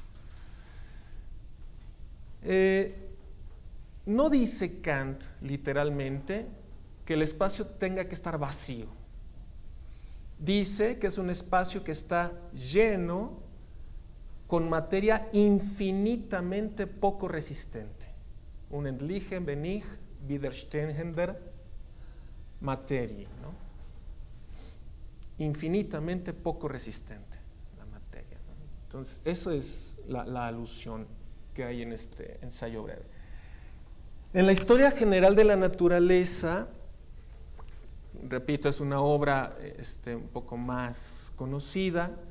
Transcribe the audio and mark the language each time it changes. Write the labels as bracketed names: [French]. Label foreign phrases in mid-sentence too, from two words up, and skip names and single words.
[Spanish] No dice Kant literalmente que el espacio tenga que estar vacío. Dice que es un espacio que está lleno con materia infinitamente poco resistente. [German] Unendliche, wenig, widerstehender Materie, [Spanish] ¿no? Infinitamente poco resistente la materia, ¿no? Entonces, eso es la alusión que hay en este ensayo breve. En la historia general de la naturaleza, repito, es una obra un poco más conocida,